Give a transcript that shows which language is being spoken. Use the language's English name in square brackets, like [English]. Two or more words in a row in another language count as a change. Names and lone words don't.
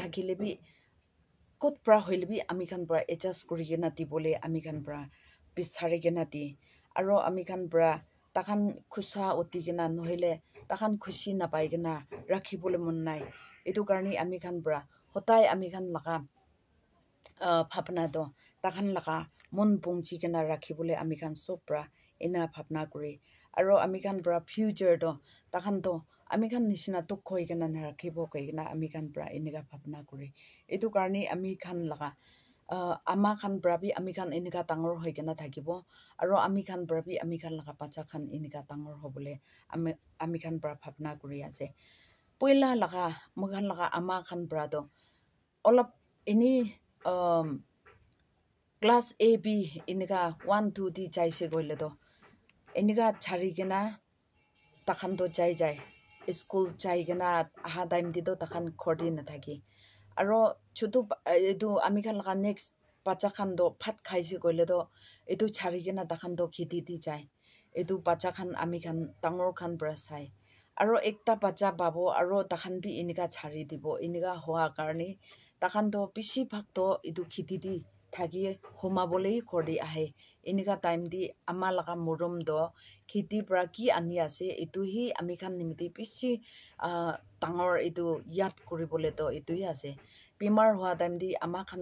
[Naga Pidgin] thakile bi kot pra hoile bi ami khan bra adjust kuri kena dibole ami khan bra bisari kena di aro ami khan bra takhan khusa oti kena nohile takhan khushi na pai kena rakhibole mon nai itu karni ami khan bra hotai ami khan laga bhavna do takhan laga mon pungchi kena rakhibole ami khan sob bra ena bhavna kuri aro ami khan bra future do takhan to ami khan nishina tok khoi kena na rakhibo koi kena ami khan bra enika bhavna kuri itu karni ami khan laga ama khan bra bi ami khan enika tangor hoi kena thakibo aro ami khan bra bi ami khan laga bacha khan enika tangor hobole ami khan bra bhavna kuri ase poila laga mukhan laga ama khan bra do olap ini class A B inika 1 2 di jaise goile do inika chari kena takhan to jai school jai kena aha time di do takhan khordi na thaki aro chutu edu ami khan laga next bacha khan do phat khaise goile do edu chari kena takhan do khiti di jai edu bacha khan ami khan tangor khan bra sai aro ekta bacha babo aro takhan bi inika chari dibo inika hoa karni takhan do bishi bhag to edu khiti di thaki homa bole khordi ahe inika time di ama laga murum do khiti pra ki ani ase itu hi ami khan nimiti bishi tangor itu yat kuribole to itu hi ase bimar hua time di ama khan